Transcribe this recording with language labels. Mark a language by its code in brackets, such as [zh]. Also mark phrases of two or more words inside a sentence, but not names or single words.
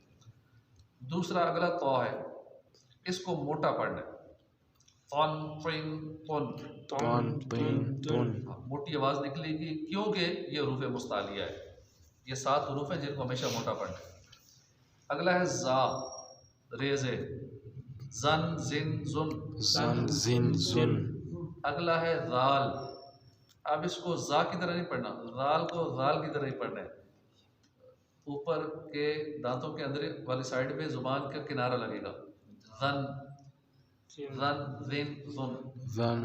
[ur] دوسرا اگلا تو ہے، اس کو موٹا پڑھنا ہے، تون، فین، تون، تون، تین، تون۔ موٹی آواز نکلے گی کیونکہ یہ حروف مستعلیہ ہے، یہ 7 حروف ہیں جن کو ہمیشہ موٹا پڑھنا ہے۔ اگلا ہے زا، ریزے، زن، زن، زن، زن، زن، زن۔ اگلا ہے رال۔ اب اس کو زا کی طرح نہیں پڑھنا، رال کو رال کی طرح ہی پڑھنا ہے، اوپر کے دانتوں کے اندر والی سائڈ پہ زبان کا کنارہ لگے گا، رن، رن، رن، زن، زن،